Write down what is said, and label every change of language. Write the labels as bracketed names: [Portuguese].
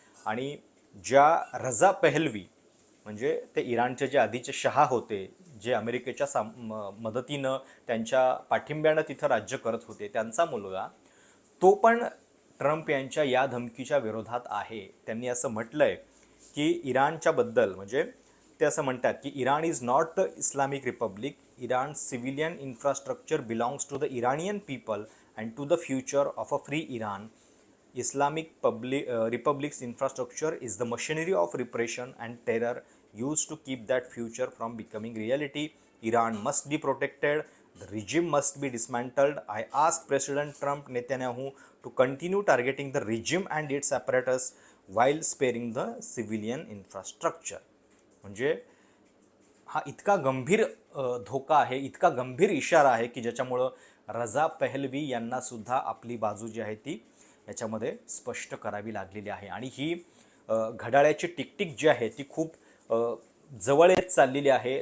[Marathi] आणि ज्या Reza Pahlavi म्हणजे ते इराणचे जे आधीचे शहा होते जे अमेरिकेच्या मदतीनं त्यांच्या पाठिंब्यानं तिथं राज्य करत होते त्यांचा मुलगा तो पण ट्रम्प यांच्या या धमकीच्या विरोधात आहे. त्यांनी असं म्हटलंय की इराणच्या बद्दल म्हणजे ते असं म्हणतात की [English] Iran is not the Islamic Republic. Iran civilian infrastructure belongs to the Iranian people and to the future of a free Iran. Islamic Republic's infrastructure is the machinery of repression and terror used to keep that future from becoming reality. Iran must be protected. The regime must be dismantled. I ask President Trump Netanyahu to continue targeting the regime and its apparatus while sparing the civilian infrastructure. [Marathi] म्हणजे हा इतका गंभीर धोका आहे, इतका गंभीर इशारा आहे की ज्याच्यामुळं रजा पहलवी यांना सुद्धा आपली बाजू जी आहे ती याच्यामध्ये स्पष्ट करावी लागलेली आहे. आणि ही घड्याळ्याची टिकटिक जी आहे ती खूप जवळ येत चाललेली आहे.